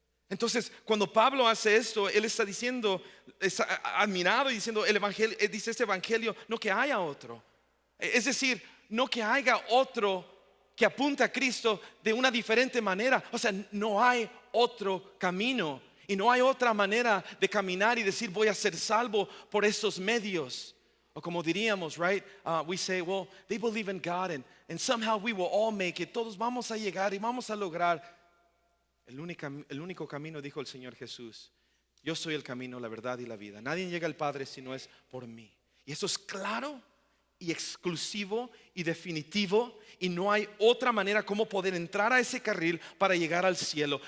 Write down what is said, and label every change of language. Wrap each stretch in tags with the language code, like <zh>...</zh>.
<es>Entonces, cuando Pablo hace esto, él está diciendo, está admirado y diciendo, el evangelio, dice este evangelio, no que haya otro. Es decir, no que haya otro que apunta a Cristo de una diferente manera. O sea, no hay otro camino y no hay otra manera de caminar y decir, voy a ser salvo por estos medios. O como diríamos, right?</es> <en>We say, well, they believe in God and somehow we will all make it.</en> <es>Todos vamos a llegar y vamos a lograr. El único camino, dijo el Señor Jesús, yo soy el camino, la verdad y la vida. Nadie llega al Padre si no es por mí. Y eso es claro y exclusivo y definitivo. Y no hay otra manera como poder entrar a ese carril para llegar al cielo.</es>